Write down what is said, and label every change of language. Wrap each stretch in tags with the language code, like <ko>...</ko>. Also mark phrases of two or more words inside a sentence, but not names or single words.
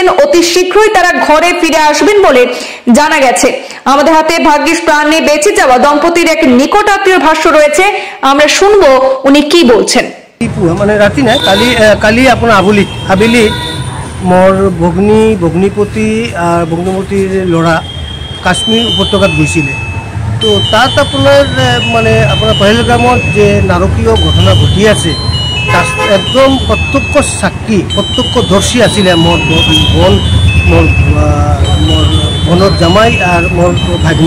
<bn>অতি শীঘ্রই তারা ঘরে ফিরে আসবেন বলে জানা গেছে। আমাদের হাতে ভাগ্যিস প্রাণে বেঁচে যাওয়া দম্পতির এক নিকট আত্মীয় ভাষ্য রয়েছে, আমরা শুনবো উনি কি বলছেন।</bn> <as>মানে রাতি নাই, কালি আপনার আবেলি মোর ভগ্নিপতি আর ভগ্নিপতির ল'ৰা কাশ্মীর উপত্যকাত গৈছিলে। তো তাত আপোনাৰ মানে আপোনাৰ পহেলগামত যে নাৰকীয় ঘটনা ঘটি আছে, তাত একদম প্ৰত্যক্ষ সাক্ষী প্ৰত্যক্ষদৰ্শী আছিলে মোৰ ভনৰ জামাই আৰু মোৰ ভাগ্নে।</as>